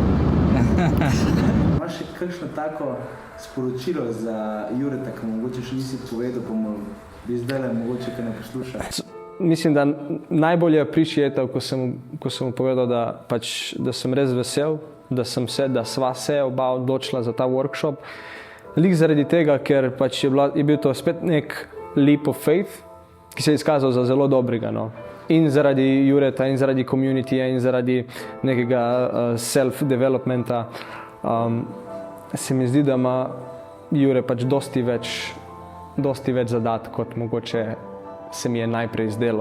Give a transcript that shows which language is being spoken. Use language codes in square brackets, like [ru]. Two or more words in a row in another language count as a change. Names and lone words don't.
[sl] Imaš še kakšno tako sporočilo za Jureta, ki mogoče še nisi povedal, pa bi zdajle mogoče kaj ne posluša? Mislim, da najbolje appreciatal, ko sem mu povedal, da sem res vesel, da sva se oba odločila za ta workshop. Lik zaradi tega, ker je bil to spet nek [en] leap of faith, [sl] ki se je izkazal za zelo dobrega. No. In zaradi Jureta, in zaradi communityja, in zaradi nekega self-developmenta. Se mi zdi, da ima Jure dosti več zadat, kot mogoče se mi je najprej zdelo.